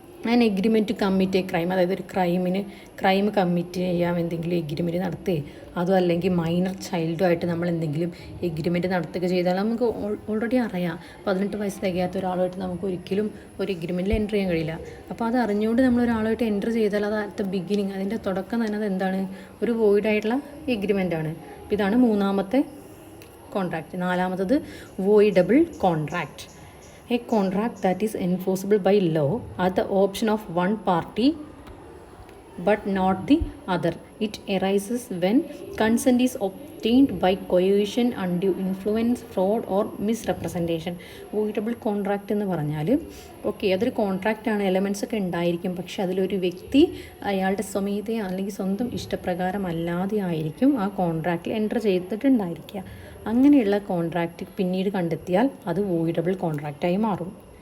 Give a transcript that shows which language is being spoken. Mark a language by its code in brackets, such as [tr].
[en] an agreement commit a crime, [ml] അതായത് ഒരു crime commit ചെയ്യാൻ എന്തെങ്കിലും എഗ്രിമെൻറ്റ് നടത്തുകയോ അതോ അല്ലെങ്കിൽ മൈനർ ചൈൽഡുമായിട്ട് നമ്മൾ എന്തെങ്കിലും എഗ്രിമെൻറ്റ് നടത്തുക ചെയ്താൽ നമുക്ക് ഓൾറെഡി അറിയാം 18 വയസ്സ് തികയാത്ത ഒരാളുമായിട്ട് നമുക്ക് ഒരിക്കലും ഒരു എഗ്രിമെൻറ്റിൽ എൻ്റർ ചെയ്യാൻ കഴിയില്ല. അപ്പോൾ അത് അറിഞ്ഞുകൊണ്ട് നമ്മൾ ഒരാളുമായിട്ട് എൻ്റർ ചെയ്താൽ അത് [en] at the beginning, [ml] അതിൻ്റെ തുടക്കം തന്നെ അത് എന്താണ്, ഒരു വോയിഡായിട്ടുള്ള എഗ്രിമെൻ്റാണ്. അപ്പോൾ ഇതാണ് മൂന്നാമത്തെ കോൺട്രാക്റ്റ്. നാലാമത്തത് voidable contract. [en] A contract that is enforceable by law at the option of one party but not the other. It arises when consent is obtained by coercion, undue influence, fraud or misrepresentation. [ml] Voidable contract എന്ന് പറഞ്ഞാൽ അതൊരു കോൺട്രാക്റ്റാണ്, elements ഒക്കെ ഉണ്ടായിരിക്കും, പക്ഷെ അതിലൊരു വ്യക്തി അയാളുടെ സ്വമേധയ അല്ലെങ്കിൽ സ്വന്തം ഇഷ്ടപ്രകാരം അല്ലാതെ ആയിരിക്കും ആ കോൺട്രാക്റ്റിൽ എൻ്റർ ചെയ്തിട്ടുണ്ടായിരിക്കുക. അങ്ങനെയുള്ള കോൺട്രാക്റ്റ് പിന്നീട് കണ്ടെത്തിയാൽ അത് വോയിഡബിൾ കോൺട്രാക്റ്റായി മാറും.